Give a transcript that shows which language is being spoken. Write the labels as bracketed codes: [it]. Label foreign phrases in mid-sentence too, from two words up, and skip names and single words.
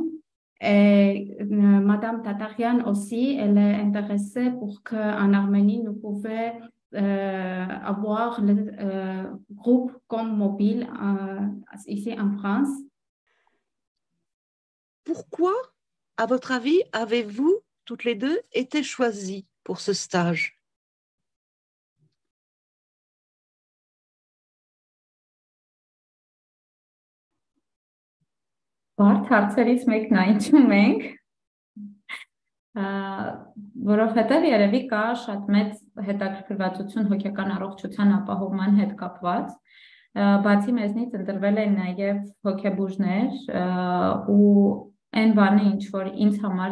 [fr] Et Madame Tatarian aussi, elle est intéressée pour qu'en Arménie, nous pouvions avoir le groupe comme mobile ici en France. Pourquoi, à votre avis, avez-vous toutes les deux été choisies pour ce stage? [hy] Բարդ հարցերից մեկն է ինչու մենք, որովհետև երևի կա շատ մեծ հետաքրքրվածություն հոգեկան առողջության ապահովման հետ կապված, բացի մեզնից ընտրվել են նաև հոգեբուժներ ու այն բանը, ինչ որ ինձ համար